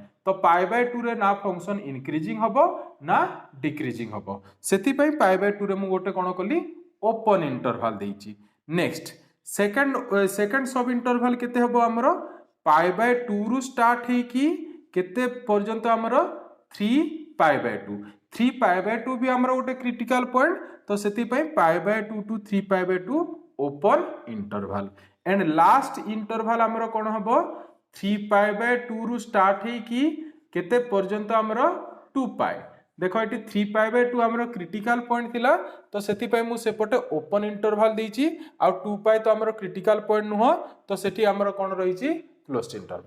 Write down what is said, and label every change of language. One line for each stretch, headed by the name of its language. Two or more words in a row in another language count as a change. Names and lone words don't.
Odia: ତ
English: pi by 2
Odia: ରେ ନା
English: function increasing
Odia: ହେବ ନା ଡିକ୍ରିଜିଂ ହେବ, ସେଥି ପାଇଁ
English: pi by 2
Odia: ରେ ମୁଁ ଗୋଟେ କଣ କଲି
English: open interval
Odia: ଦେଇଛି।
English: next second sub interval
Odia: କେତେ ହେବ ଆମର
English: pi by 2
Odia: ରୁ ଷ୍ଟାର୍ଟ ହେଇ କି କେତେ ପର୍ଯ୍ୟନ୍ତ ଆମର
English: 3 pi by 2. 3 pi by 2
Odia: ବି ଆମର ଗୋଟେ
English: critical point,
Odia: ତ ସେଥି ପାଇଁ
English: pi by 2 to 3 pi by 2 open interval. and last interval
Odia: ଆମର କଣ ହେବ
English: 3 pi by 2
Odia: ରୁ ଷ୍ଟାର୍ଟ ହେଇ କି କେତେ ପର୍ଯ୍ୟନ୍ତ ଆମର 2 ପାଇ। ଦେଖ ଏଠି
English: 3 pi by 2
Odia: ଆମର
English: critical point
Odia: ଥିଲା, ତ ସେଥି ପାଇଁ ମୁଁ ସେପଟେ
English: open interval
Odia: ଦେଇଛି। ଆଉ 2 ପାଇ ତ ଆମର
English: critical point
Odia: ନୁହଁ, ତ ସେଠି ଆମର କଣ ରହିଛି
English: closed interval.